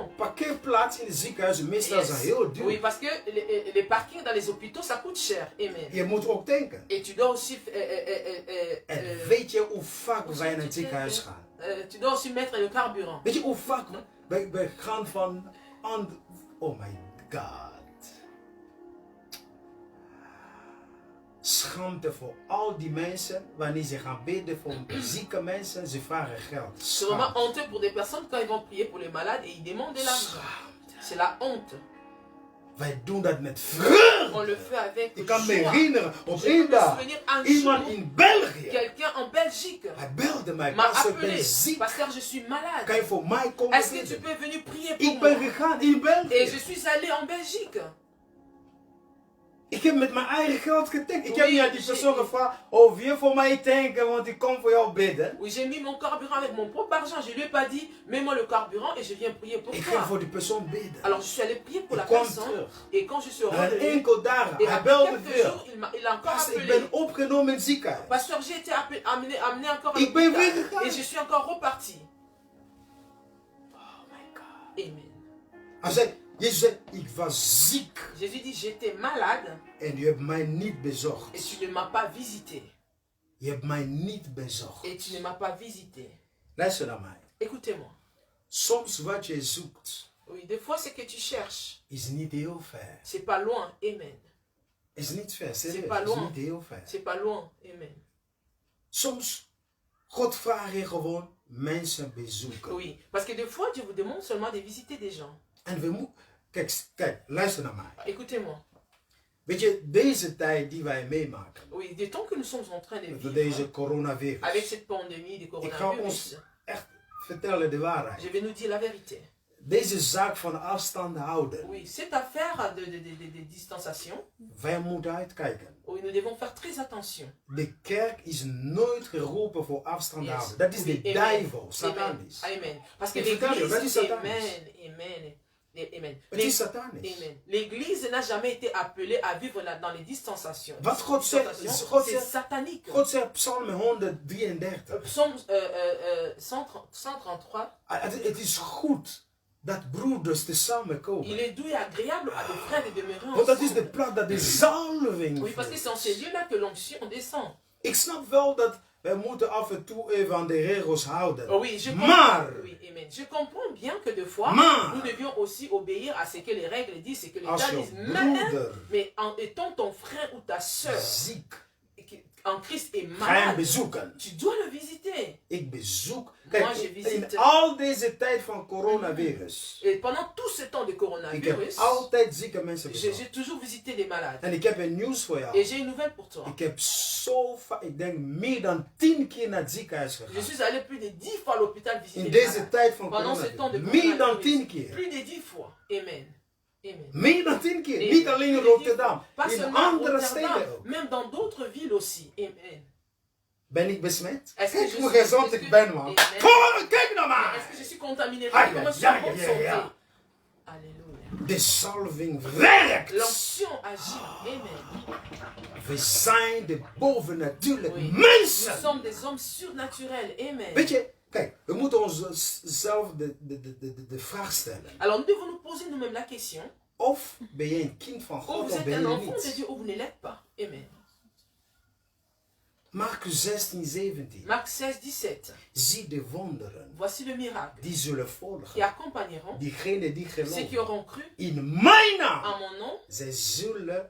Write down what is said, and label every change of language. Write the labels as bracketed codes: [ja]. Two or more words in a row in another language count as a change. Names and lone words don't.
[nl] Een parkeerplaats in het ziekenhuis meestal zijn heel duur. [fr] Oui, parce que les parkings dans les hôpitaux, ça coûte cher. Amen. [nl] Je moet ook denken. [fr] Et tu dois aussi... [nl] En weet je hoe vaak wij naar het ziekenhuis gaan? [fr] tu dois aussi mettre le carburant. [nl] Weet je hoe vaak wij gaan van... [en] Oh my God. [nl] Schaamte voor al die mensen, wanneer ze gaan bidden voor zieke mensen, ze vragen geld. [fr] C'est vraiment honteux pour des personnes quand ils vont prier pour les malades et ils demandent de l'argent. C'est la honte. [nl] Wij doen dat met vreugde. [fr] On le fait avec [nl] Ik kan me [fr] joie. [nl] herinneren, op [fr] Je peux [nl] één [fr] me [nl] dag, [fr] souvenir un [nl] iemand [fr] jour, [nl] in België, [fr] quelqu'un en Belgique [nl] hij belde mij, [fr] m'a [nl] pastor, ik ben [fr] appelé. [nl] ziek, [fr] Pasteur, je suis [nl] kan [fr] malade. [nl] je voor mij komen [fr] Est-ce que tu [nl] bidden? [fr] peux venir prier pour [nl] Ik ben [fr] moi? [nl] gegaan in [fr] Et je [nl] België. [fr] suis allé en Belgique. [nl] Ik heb met mijn eigen geld getankt. Ik [fr] Oui, [nl] heb niet aan die persoon gevraagd, oh wil je voor mij tanken, want ik kom voor jou bidden. [fr] Oui, j'ai mis mon carburant avec mon propre argent. Je lui ai pas dit, mets-moi le carburant et je viens prier pour [nl] Ik [fr] toi. [nl] ging voor die persoon bidden. [fr] Alors je suis allé prier pour la [nl] Ik kwam [fr] personne. [nl] terug. [fr] Et quand je suis [nl] En [fr] revenu, [nl] enkel dagen, [fr] et [nl] hij [fr] après [nl] belde [fr] quelques [nl] weer. [fr] jours, il a encore [nl] Pastor, ik [fr] appelé. [nl] ben opgenomen in het ziekenhuis. [fr] Pasteur, j'ai été amené encore à [nl] Ik ben weer [fr] l'hôpital. [nl] gegaan. [fr] Et je suis encore reparti. [en] Oh my God. Amen. [nl] Hij zei, Jezus zei, ik was ziek. [fr] Jésus dit, j'étais malade [nl] En u hebt mij niet [fr] et [nl] bezocht. [fr] tu ne m'as pas visité. [nl] Je hebt mij niet bezocht. [fr] Et tu ne m'as pas visité. [nl] Luister naar mij. [fr] Écoutez-moi. [nl] Soms wat je zoekt, [fr] Oui, des fois, ce que tu cherches, [nl] is niet heel ver. [fr] c'est pas loin. Amen. [nl] Is niet ver, [fr] C'est [nl] serieus. [fr] pas [nl] Is [fr] loin. [nl] niet heel ver. [fr] C'est pas loin. Amen. [nl] Soms, God vraagt je gewoon mensen bezoeken. [fr] Oui, parce que des fois, Dieu vous demande seulement de visiter des gens. [nl] En we moeten... Kijk, luister naar mij. [fr] Écoutez-moi. [nl] Weet je, deze tijd die wij meemaken, [fr] Oui, des temps que nous sommes en train de [nl] met [fr] vivre, [nl] deze coronavirus, [fr] avec cette pandémie du [nl] ik ga [fr] coronavirus, [nl] ons echt vertellen de waarheid. [fr] je vais nous dire la vérité. [nl] Deze zaak van afstand houden, [fr] Oui, cette affaire de distanciation, [nl] wij moeten uitkijken. [fr] oui, nous devons faire très attention. [nl] De kerk is nooit geroepen voor afstand Yes. houden. Dat is [fr] Oui, [nl] de [fr] amen. [nl] duivel, [fr] Amen. [nl] satanisch. [fr] Amen. Parce que [nl] Ik vertel je, dat is [fr] l'église, [nl] satanisch. [fr] amen. Amen. [nl] Het is satanisch. Amen. [fr] L'église n'a jamais été appelée à vivre dans les distanciations. [nl] Wat God zegt, [fr] C'est satanique. [nl] God zegt Psalm 133. [fr] Psaume 133. [nl] Het is goed dat broeders te samenkomen. [fr] Il est doux et agréable à des frères de demeurer [nl] Want dat is de [fr] ensemble. [nl] plaats dat de zalving [fr] Oui, parce que c'est en ces lieux-là que l'onction descend. [nl] Ik snap wel dat wij moeten af en toe even aan de regels houden. [fr] Oui, je [nl] Maar, [fr] comprends, oui, amen. Je comprends bien que des fois, [nl] Maar, [fr] nous devions aussi obéir à ce que les règles disent, ce que les [nl] als [fr] gens [nl] je [fr] disent. Mais, [nl] broeder [fr] mais en étant ton frère ou ta soeur [nl] ziek [fr] en Christ est [nl] ga je hem [fr] malade, [nl] bezoeken. [fr] tu dois le visiter. [nl] Ik bezoek. [fr] Moi, [nl] Kijk, [fr] je visite. [nl] in al deze tijd van coronavirus. [fr] Et pendant tout ce temps de [nl] Ik heb [fr] coronavirus, [nl] altijd zieke mensen bezocht. [fr] j'ai toujours visité des malades. [nl] En ik heb een nieuws voor [fr] Et [nl] jou. [fr] j'ai une nouvelle pour toi. [nl] Ik heb zo vaak, ik denk meer dan 10 keer naar het ziekenhuis [fr] Je [nl] gegaan. [fr] suis allé plus de 10 fois à l'hôpital visiter [nl] In [fr] les [nl] deze [fr] malades. [nl] tijd van [fr] Pendant ce temps de [nl] coronavirus. Meer dan 10 [fr] coronavirus. [nl] keer. [fr] Plus de 10 fois. Amen. Amen. [nl] Meer dan 10 keer. Amen. Niet alleen in [fr] Plus de 10 [nl] Rotterdam. [fr] fois. Pas [nl] In [fr] seulement à [nl] andere [fr] Rotterdam, [nl] steden ook. [fr] même dans d'autres villes aussi. Amen. [nl] Ben ik besmet? [fr] Est-ce que [nl] Kijk [fr] je [nl] hoe [fr] suis- [nl] gezond [fr] est-ce [nl] ik [fr] que- [nl] ben, man. Amen. Kom, kijk naar [fr] Est-ce [nl] mij. [fr] que je suis contaminé? Aïe, Comment je suis aïe, en bonne aïe, santé? aïe. Alléluia. [nl] De salving werkt. [fr] L'onction agit. Amen. [nl] We zijn de bovennatuurlijke [fr] Oui. Nous [nl] mensen. [fr] sommes des hommes surnaturels. Amen. [nl] Weet je, kijk, we moeten onszelf de vraag stellen. [fr] Alors nous devons nous poser nous-mêmes la question. [nl] Of ben je een kind van [fr] Ou [nl] God [fr] vous [nl] of [fr] êtes [nl] ben [fr] un [nl] je [fr] enfant de [nl] niet. [fr] Dieu ou vous ne l'êtes pas. Amen. [nl] Marcus 16, 17. [fr] Marc 16, 17. [nl] Zie de wonderen [fr] Voici le miracle [nl] die zullen [fr] qui [nl] volgen. [fr] accompagneront [nl] Diegenen die [fr] ceux qui [nl] geloven. [fr] auront cru [nl] In mijn [fr] en [nl] naam. [fr] mon nom. [nl] Zij zullen